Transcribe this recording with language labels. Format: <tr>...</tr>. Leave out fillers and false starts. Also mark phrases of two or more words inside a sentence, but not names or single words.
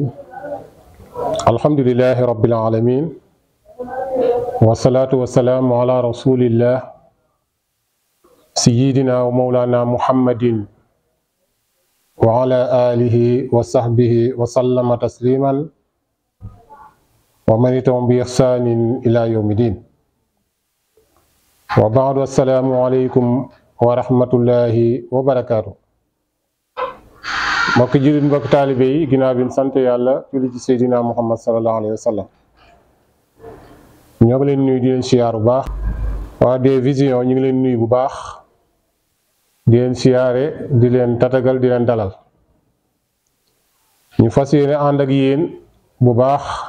<ar>الحمد لله رب العالمين والصلاة والسلام على رسول الله سيدنا ومولانا محمد وعلى آله وصحبه وسلم تسليما ومن يتبعهم بإحسان إلى يوم الدين. وبعد السلام عليكم ورحمة الله وبركاته.</ar> <wo>mbokki jullit mbokki taalibe yi ginnaaw bi ñu sant yàlla julli ci Seydina Muhammad</wo> <ar>صلى الله عليه وسلم</ar> <wo>ñoo ngi leen nuyu di leen siyaar bu baax waa</wo> <fr>des visions</fr> <wo>ñu ngi leen nuyu bu baax di leen siyaare di leen tatagal di leen dalal ñu fas yéene ànd ak yéen bu baax</wo>